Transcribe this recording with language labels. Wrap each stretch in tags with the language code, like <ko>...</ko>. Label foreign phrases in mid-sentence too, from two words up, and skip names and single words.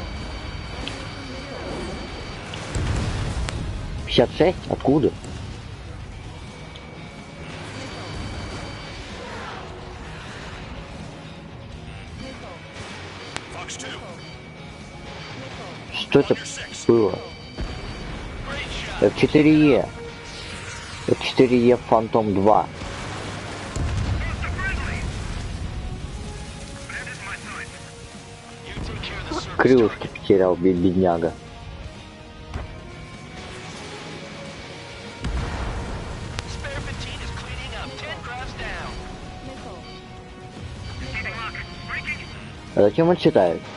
<ru>56? Откуда? Что это было? F4E. F4E Phantom 2. Крылышки потерял, бедняга. А зачем он читает?</ru>